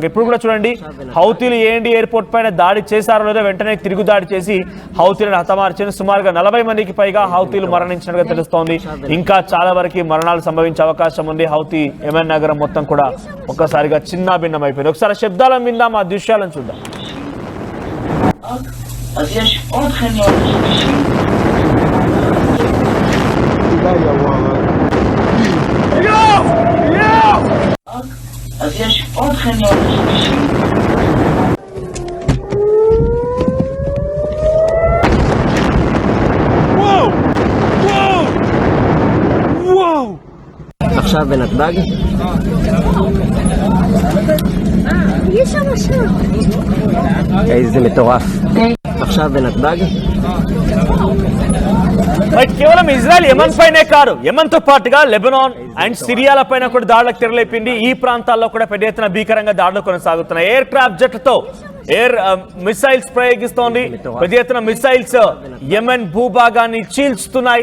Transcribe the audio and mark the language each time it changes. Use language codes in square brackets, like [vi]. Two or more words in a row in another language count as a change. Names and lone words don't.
[te] ఇప్పుడు కూడా చూడండి, హౌతీలు ఏఎండి ఎయిర్పోర్ట్ పైన దాడి చేశారో లేదో వెంటనే తిరుగు దాడి చేసి హౌతీలను హతమార్చిన సుమారుగా 40 మందికి పైగా హౌతీలు మరణించినట్టుగా తెలుస్తోంది. ఇంకా చాలా వరకు మరణాలు సంభవించే అవకాశం ఉంది. హౌతీ యెమెన్ నగరం మొత్తం కూడా ఒక్కసారిగా చిన్నాభిన్నం అయిపోయింది. ఒకసారి శబ్దాలను విందాం, ఆ దృశ్యాలను చూద్దాం. [he] אז יש עוד חניון שלישי. וואו! עכשיו בנתב"ג? יש שם משהו. איזה מטורף. עכשיו בנתב"ג? [te] కేవలం ఇజ్రాయెల్ యెమెన్ పైనే కాదు, యెమెన్ తో పాటుగా లెబనాన్ అండ్ సిరియాల పైన కూడా దాడులకు తెరలేపింది. ఈ ప్రాంతాల్లో కూడా పెద్ద ఎత్తున భీకరంగా దాడులు కొనసాగుతున్నాయి. [en] air craft [te] జెట్లతో [en] air missiles [te] ప్రయోగిస్తోంది. పెద్ద ఎత్తున మిసైల్స్ యెమెన్ భూభాగాన్ని చీల్చుతున్నాయి.